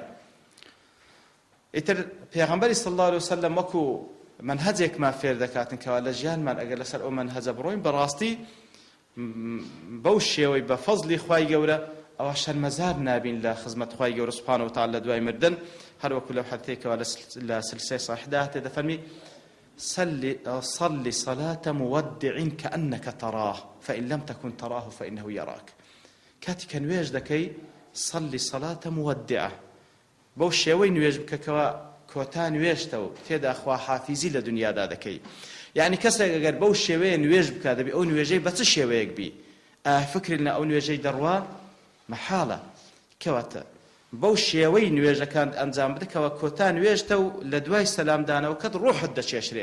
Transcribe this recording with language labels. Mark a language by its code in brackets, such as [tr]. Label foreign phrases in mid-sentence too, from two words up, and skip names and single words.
[ckb] ئیتر پێغەمبەری [ar] صلی الله عليه وسلم [ckb] وەکو منهجێکمان فێر دەکاتن کەوا لە ژیانمان ئەگەر لەسەر ئەو منهجە بڕۆین بەڕاستی بەو شێوەی بە فەزلی خوای گەورە ئەوە شەرمەزار نابین لە خزمەت خوای گەورە [ar] سوبحانه وتعالى [ckb] لە دوای مردن. هەر وەکو لەو حەدیثێکەوە لە سلسلەی صحیحدا هاتێ دەفەرمی [ar] صل صلاة مودع كأنك تراه فإن لم تكن تراه فإنه يراك. [ckb] كاتي کە نوێژ دەکەی [ar] صل صلاة مودعة [ckb] بەو شێوەی نوێژ بکە کەوا کۆتا نوێژتە و تێدا خوا حافیزی لە دنیادا دەکەی. یعنی کەسێک ئەگەر بەو شێوەیە نوێژ بکات دەبێ ئەو نوێژەی بە چ شێوەیەک بی فکر لە ئەو نوێژەی دەڕوا محالە کەواتە بەو شێوەی نوێژەکان ئەنجام بدەکەوە کۆتا نوێژتە و لە دوای سەلامدانەوەکەت ڕوحت دەچێشرێ.